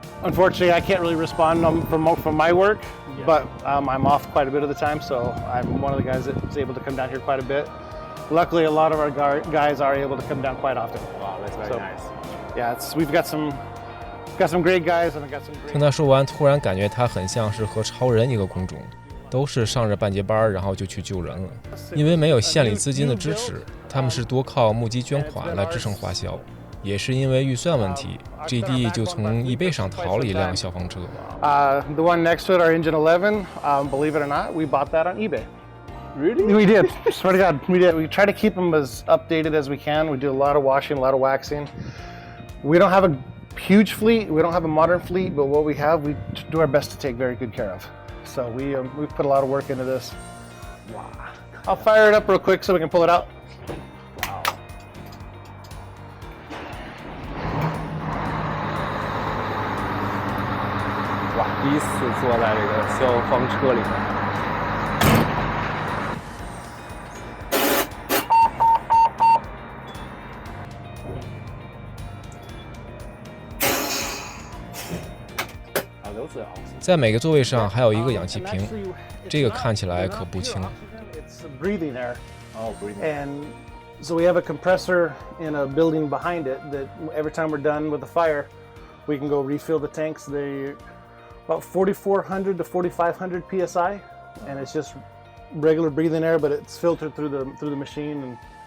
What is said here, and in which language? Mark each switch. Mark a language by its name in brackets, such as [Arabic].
[English] Unfortunately, I can't really respond from my work, but I'm off quite a bit of the time, so I'm one of the guys that's able to come down here quite a bit. Luckily, a lot of our guys are able to come down quite often. Wow, that's very nice. Yeah, we've got some great guys, and I got some great. [Chinese] 听他说完，突然感觉他很像是和超人一个工种，都是上着半截班，然后就去救人了。因为没有县里资金的支持，他们是多靠募集捐款来支撑花销。也是因为预算问题 ，JD 就从eBay上淘了一辆消防车。 [English] The one next to it, our Engine 11, believe it or not, we bought that on eBay. Really? We did. Swear to God, we did. We try to keep them as updated as we can. We do a lot of washing, a lot of waxing. We don't have a huge fleet. We don't have a modern fleet, but what we have, we do our best to take very good care of. So we've put a lot of work into this. Wow. I'll fire it up real quick so we can pull it out. Wow. [Chinese] 哇，第一次坐在这个消防车里面。在每个座位上还有一个氧气瓶，这个看起来可不轻。 [English] It's breathing air. Oh, breathing. And so we have a compressor in a building behind it that every time we're done with the fire, we can go refill the tanks. They're about 4,400 to 4,500 psi, and it's just regular breathing air, but it's filtered through the machine.